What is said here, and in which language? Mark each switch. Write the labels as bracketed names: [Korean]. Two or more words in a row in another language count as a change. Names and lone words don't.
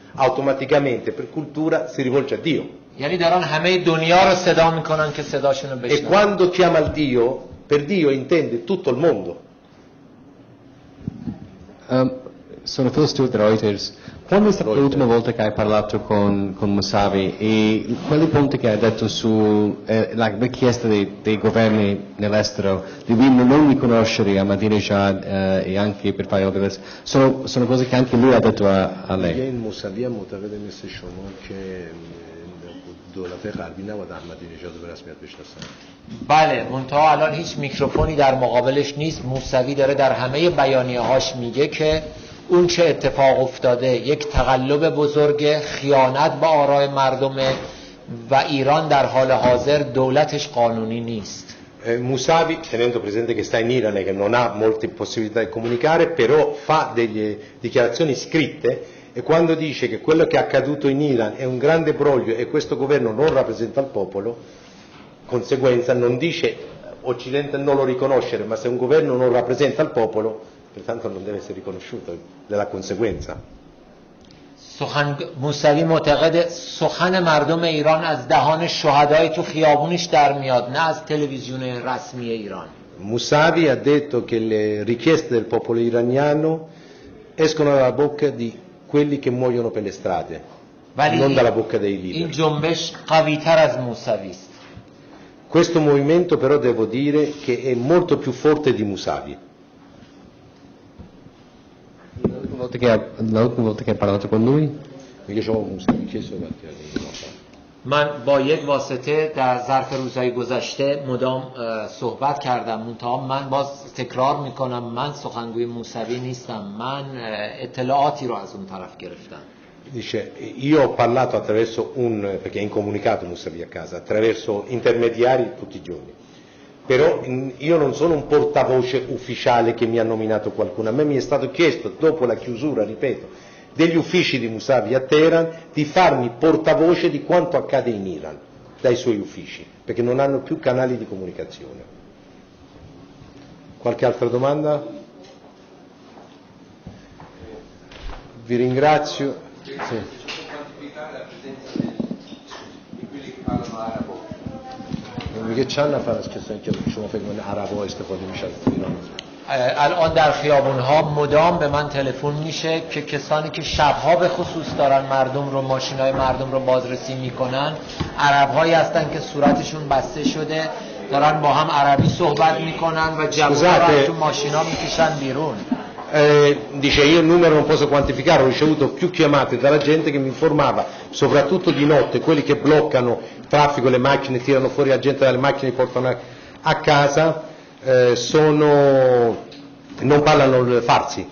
[Italian] automaticamente per cultura si rivolge a Dio. [Persian] یعنی دارن همه دنیا رو صدا میکنن که صداشون رو [Italian] E [Persian] بشنون. [Italian] quando chiama il Dio, per Dio intende tutto il mondo. Sono Phil Stewart di Reuters. Quando è stata l'ultima volta che hai parlato con Mousavi e quali punti che hai detto sulla richiesta dei governi nell'estero di non riconoscere Ahmadinejad e anche per fare opere, sono cose che anche lui ha detto a lei. [Persian] این موسوی معتقد مثل شما که دولت غربی نباید احمدی‌نژاد رو به رسمیت بشناسن. بله، منتها الان هیچ میکروفونی در مقابلش نیست. موسوی داره در همه بیانیه‌هاش میگه که اون چه اتفاق افتاده یک تقلب بزرگ، خیانت به آراء مردمه و ایران در حال حاضر دولتش قانونی نیست. [Italian] Mousavi, tenendo presente che sta in Iran e che non ha molte possibilità di comunicare, però fa delle dichiarazioni scritte e quando dice che quello che è accaduto in Iran è un grande broglio e questo governo non rappresenta il popolo, conseguenza non dice Occidente non lo riconoscere, ma se un governo non rappresenta il popolo, pertanto non deve essere riconosciuto, della conseguenza. [Persian] موسوی معتقد سخن مردم ایران از دهان شهدای تو خیابونش در میاد، نه از تلویزیون رسمی ایران. [Italian] Mousavi ha detto che le richieste del popolo iraniano escono dalla bocca di quelli che muoiono per le strade, non dalla bocca dei leader. [Persian] این جنبش قوی‌تر از موسوی است. [Italian] Questo movimento però devo dire che è molto più forte di Mousavi. L'ultima volta che hai parlato con lui? [Persian] من با یک واسطه در ظرف روزهای گذشته مدام صحبت کردم، منتها من باز تکرار میکنم من سخنگوی موسوی نیستم، من اطلاعاتی رو از اون طرف گرفتم. [Italian] Dice, io ho parlato attraverso perché è incomunicato Mousavi a casa, attraverso intermediari tutti i giorni, però io non sono un portavoce ufficiale che mi ha nominato qualcuno, a me mi è stato chiesto dopo la chiusura, ripeto, degli uffici di Mousavi a Teheran di farmi portavoce di quanto accade in Iran dai suoi uffici, perché non hanno più canali di comunicazione. Qualche altra domanda? Vi ringrazio. Sì. Quantificare la presenza di quelli che parlano arabo. [Persian] میگه چند نفر از کسانی که شما فکر می‌کنید عرب‌ها استفاده میشن تو ایران؟ الان در خیابون‌ها مدام به من تلفن میشه که کسانی که شب‌ها به خصوص دارن مردم رو، ماشین‌های مردم رو بازرسی میکنن، عرب‌هایی هستن که صورتشون بسته شده، دارن با هم عربی صحبت میکنن و جوونا رو تو ماشینا میکشن بیرون. [Italian] Dice io il numero non posso quantificare, ho ricevuto più chiamate dalla gente che mi informava, soprattutto di notte, quelli che bloccano il traffico, le macchine, tirano fuori la gente dalle macchine, portano a casa, non parlano farsi.